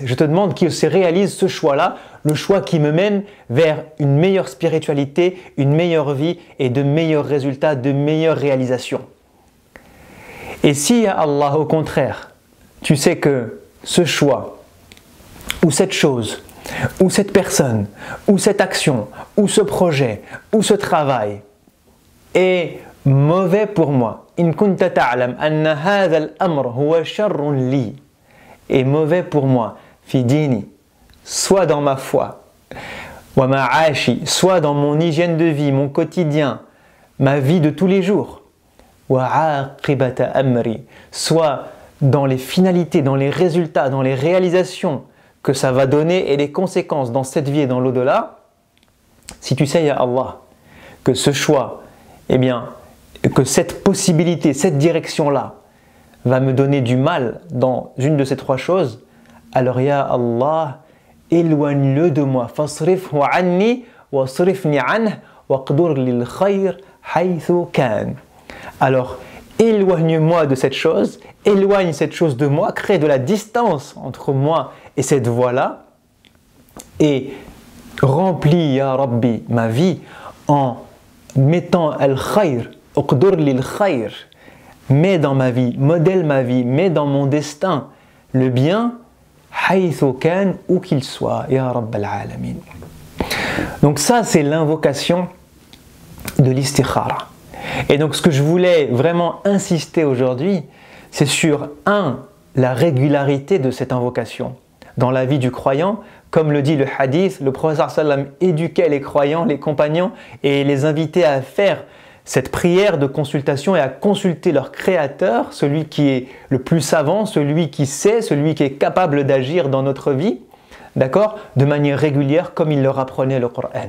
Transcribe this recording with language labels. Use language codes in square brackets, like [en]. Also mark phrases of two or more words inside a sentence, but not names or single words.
[fr] Je te demande qu'il se réalise ce choix-là, le choix qui me mène vers une meilleure spiritualité, une meilleure vie et de meilleurs résultats, de meilleures réalisations. Et si, [ar] يا الله, [fr] au contraire, tu sais que ce choix, ou cette chose, ou cette personne, ou cette action, ou ce projet, ou ce travail est mauvais pour moi, [ar] إن كنت تعلم أن هذا الأمر هو شر لي, [fr] est mauvais pour moi, [ar] في ديني, [fr] soit dans ma foi, [ar] ومعاشي, [fr] soit dans mon hygiène de vie, mon quotidien, ma vie de tous les jours, [ar] وعاقبة أمري, [fr] soit dans les finalités, dans les résultats, dans les réalisations que ça va donner et les conséquences dans cette vie et dans l'au-delà, si tu sais, [ar] يا الله, [fr] que ce choix, eh bien, que cette possibilité, cette direction-là, va me donner du mal dans une de ces trois choses, alors [ar] يا الله, [fr] éloigne-le de moi. [ar] فاصرفه عني واصرفني عنه واقدر للخير حيث كان. [fr] Alors, éloigne-moi de cette chose, éloigne cette chose de moi, crée de la distance entre moi et cette voie-là, et remplis, [ar] يا ربي, [fr] ma vie en mettant al-khayr, [ar] اقدر للخير, [fr] mets dans ma vie, modèle ma vie, mets dans mon destin le bien, [ar] حيث كان, [fr] où qu'il soit, [ar] يا رب العالمين. [fr] Donc ça, c'est l'invocation de l'istikhara. Et donc ce que je voulais vraiment insister aujourd'hui, c'est sur la régularité de cette invocation dans la vie du croyant. Comme le dit le hadith, le prophète sallam éduquait les croyants, les compagnons et les invitait à faire cette prière de consultation et à consulter leur créateur, celui qui est le plus savant, celui qui sait, celui qui est capable d'agir dans notre vie, d'accord, de manière régulière comme il leur apprenait le Coran.